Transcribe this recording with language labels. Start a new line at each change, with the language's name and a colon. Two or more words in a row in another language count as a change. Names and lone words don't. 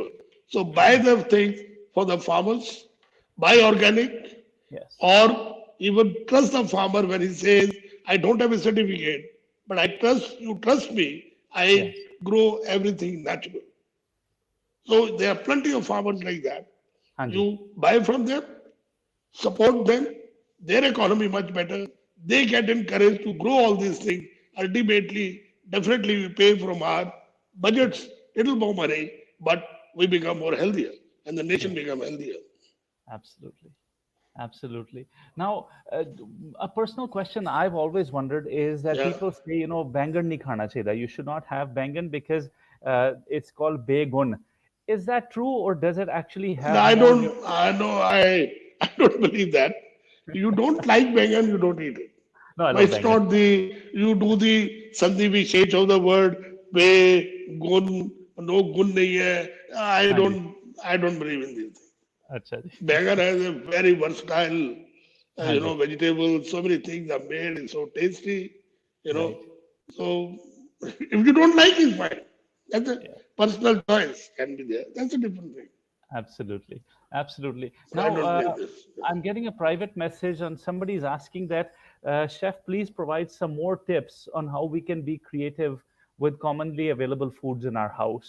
English: So buy the things for the farmers, buy organic, Yes. or even trust the farmer when he says, I don't have a certificate, but I trust you, trust me, I Yes. grow everything natural. So there are plenty of farmers like that.
Hindi: हाँ जी.
English: You buy from them, support them, their economy much better. They get encouraged to grow all these things. Ultimately, definitely we pay from our budgets little more money, but we become more healthier and the nation Yes. become healthier. Absolutely. Absolutely. Now, a personal question I've always wondered is that Yeah. people say,
Hindi: बैंगन नहीं खाना चाहिए.
English: You should not have bangan because it's called begun. Is that true, or does it actually No, have more? I know, I don't believe that. You don't like bangan, you don't eat it. No, I No, love it's bangan. not you do the
Hindi: संधि विशेष
English: of the word, be, gun, no
Hindi: गुण नहीं है. हाँ जी.
English: I don't believe in these things.
Hindi: अच्छा जी.
English: Bangan has a very versatile,
Hindi: हाँ जी.
English: vegetable. So many things are made. It's so tasty, you know. Right. So if you don't like, it's fine. That's a Yeah. personal choice can be there. That's a different thing. Absolutely. Absolutely. So I Now, don't believe this. I'm getting a private message, and somebody's asking that, Chef, please provide some more tips on how we can be creative with commonly available foods in our house.